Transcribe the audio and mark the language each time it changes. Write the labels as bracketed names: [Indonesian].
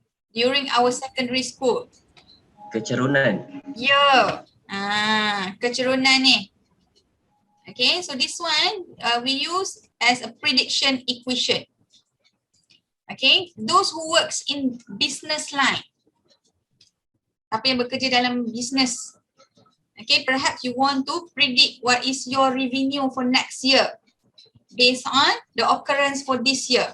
[English] During our secondary school. [Malay] Kecerunan. Ya. Kecerunan ni. [English] Okay, so this one we use as a prediction equation. Okay, those who works in business line. [Malay] Apa yang bekerja dalam business. [English] Okay, perhaps you want to predict what is your revenue for next year based on the occurrence for this year.